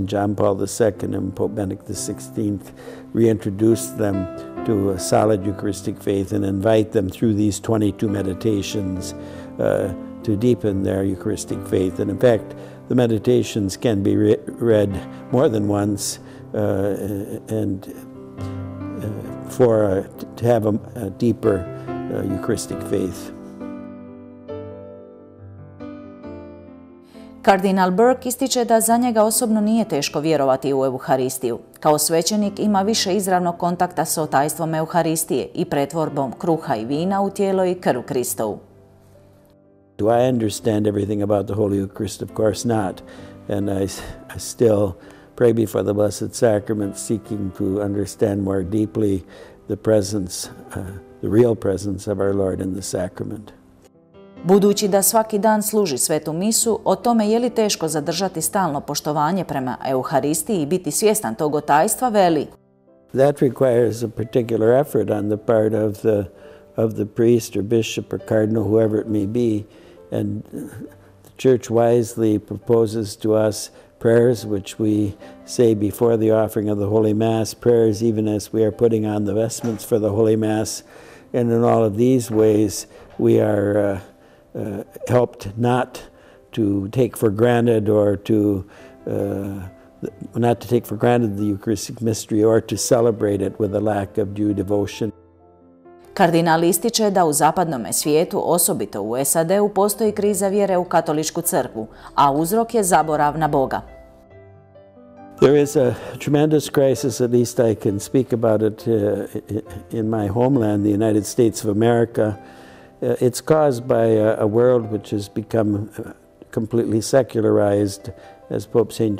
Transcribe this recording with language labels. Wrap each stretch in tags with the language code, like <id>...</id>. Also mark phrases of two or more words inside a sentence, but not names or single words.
<en>John Paul II and Pope Benedict XVI, reintroduced them to a solid Eucharistic faith and invite them through these 22 meditations to deepen their Eucharistic faith. And in fact, the meditations can be read more than once to have a deeper Eucharistic faith.</en> <hr>Kardinal Burke ističe da za njega osobno nije teško vjerovati u Euharistiju. Kao svećenik ima više izravnog kontakta s otajstvom Euharistije i pretvorbom kruha i vina u tijelo i krv Kristovu.</hr> <en>Do I understand everything about the Holy Eucharist? Of course not. And I still pray before the Blessed Sacrament, seeking to understand more deeply the presence, the real presence of our Lord in the sacrament.</en> <hr>Budući da svaki dan služi svetu misu, o tome je li teško zadržati stalno poštovanje prema Euharistiji i biti svjestan tog otajstva, veli:</hr> <en>That requires a particular effort on the part of the priest or bishop or cardinal, whoever it may be, and the Church wisely proposes to us prayers which we say before the offering of the Holy Mass, prayers even as we are putting on the vestments for the Holy Mass, and in all of these ways we are helped not to take for granted or not to take for granted the Eucharistic mystery or to celebrate it with a lack of due devotion.</en> <hr>Kardinal ističe da u zapadnom svijetu, osobito u SAD-u, postoji kriza vjere u katoličku crkvu, a uzrok je zaborav na Boga.</hr> <en>There is a tremendous crisis, at least I can speak about it in my homeland, the United States of America. It's caused by a world which has become completely secularized. As Pope St.</en>